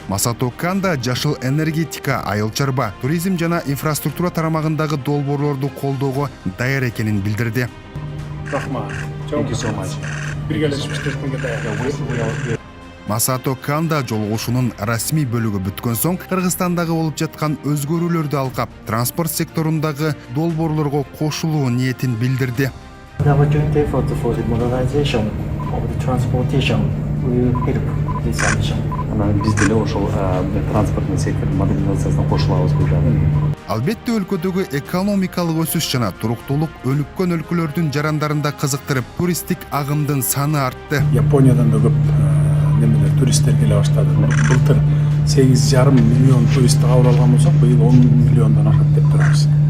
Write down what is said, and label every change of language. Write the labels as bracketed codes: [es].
[ky] Масато Канда жашыл энергетика, айыл чарба, туризм жана инфраструктура тарамагындагы долбоорлорду колдоого даяр экенин билдирди. Рахмат. Масато Канда жолугушуунун расмий бөлүгү бүткөн соң Кыргызстандагы болуп жаткан өзгөрүүлөрдү алкап, транспорт секторундагы долбоорлорго кошулуу ниетин билдирди. [en] We have a joint effort for the modernization of the transportation. We will help this ambition. [ky] Биз деле ошол транспорттун сектордун модернизациясына кошулабыз бул жагы. Албетте өлкөдөгү экономикалык өсүш жана туруктуулук өнүккөн өлкөлөрдүн жарандарында кызыктырып, туристтик агымдын саны артты. Япониядан да көп немелер туристтер келе баштады. Былтыр 8,5 миллион турист кабыл алган болсок, быйыл 10 миллиондон ашат деп турабыз.